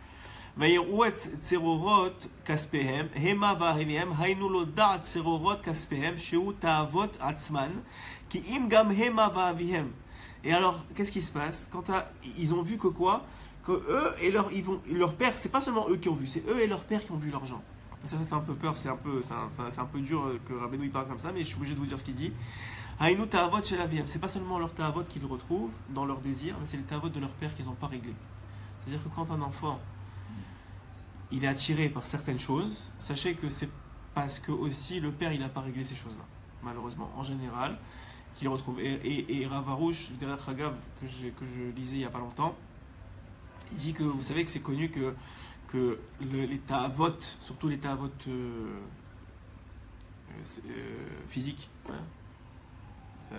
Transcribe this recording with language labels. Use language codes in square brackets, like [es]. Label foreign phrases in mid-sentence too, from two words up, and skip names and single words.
[fr] Et alors, qu'est-ce qui se passe quand ils ont vu que quoi? Que eux et leur père, c'est pas seulement eux qui ont vu, c'est eux et leur père qui ont vu l'argent. Ça fait un peu peur, c'est un peu dur que Rabbeinu il parle comme ça, mais je suis obligé de vous dire ce qu'il dit. [he] היינו תאוות של אביהם, [fr] c'est pas seulement leur ta'avot qu'ils retrouvent dans leur désir, mais c'est les ta'avot de leur père qu'ils n'ont pas réglés. C'est-à-dire que quand un enfant il est attiré par certaines choses, sachez que c'est parce que aussi le père il n'a pas réglé ces choses-là, malheureusement, en général, qu'il retrouve. Et Rav Arush, derrière Hagav, que je lisais il n'y a pas longtemps, il dit que vous savez que c'est connu que les ta'avot, surtout les ta'avot physiques, hein.